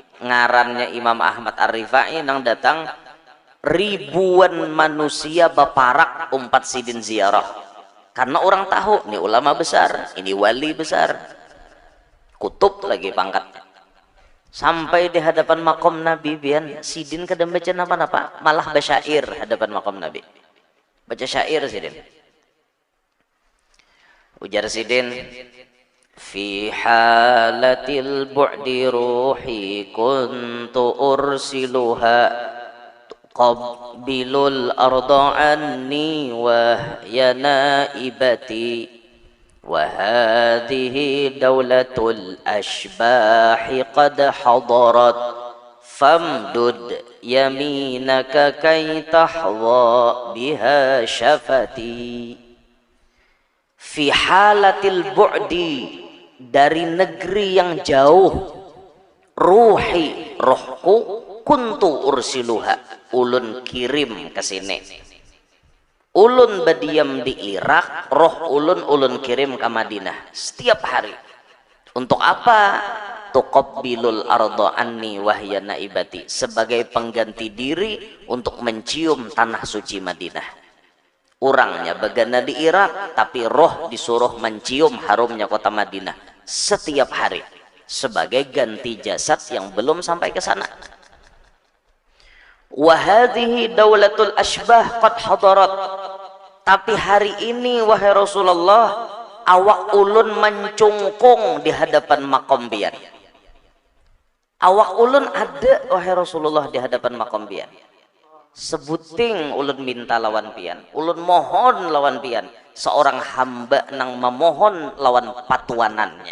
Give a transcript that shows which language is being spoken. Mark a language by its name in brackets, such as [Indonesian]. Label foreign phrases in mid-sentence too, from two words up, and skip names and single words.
[Banjar] Ngarannya Imam Ahmad Ar-Rifai nang datang ribuan manusia baparak umpat sidin ziarah karena orang tahu ini ulama besar, ini wali besar, kutub lagi pangkat. Sampai di hadapan makom Nabi bian sidin kadang baca apa-apa, malah basyair hadapan makom Nabi, baca syair sidin. Ujar sidin, [Arabic] في حالة البعد روحي كنت أرسلها قبل الأرض عني وهي نائبتي وهذه دولة الأشباح قد حضرت فامدد يمينك كي تحظى بها شفتي. في حالة البعد, [Banjar] dari negeri yang jauh, ruhi rohku, [Arabic] كنت أرسلها, [Banjar] ulun kirim ke sini. Ulun berdiam di Irak, roh ulun kirim ke Madinah setiap hari. [Arabic] Untuk apa? تقبل الأرض عني وهي نائبتي, [Banjar] sebagai pengganti diri untuk mencium tanah suci Madinah. Orangnya begana di Irak, tapi roh disuruh mencium harumnya kota Madinah setiap hari sebagai ganti jasad yang belum sampai ke sana. [Arabic] وهذه دولة الأشباح قد حضرت, [Banjar] tapi hari ini wahai Rasulullah awak ulun mencungkung di hadapan makom bian. Awak ulun ada wahai Rasulullah di hadapan makom bian. Sebuting ulun minta lawan pian, ulun mohon lawan pian, seorang hamba nang memohon lawan patuanannya.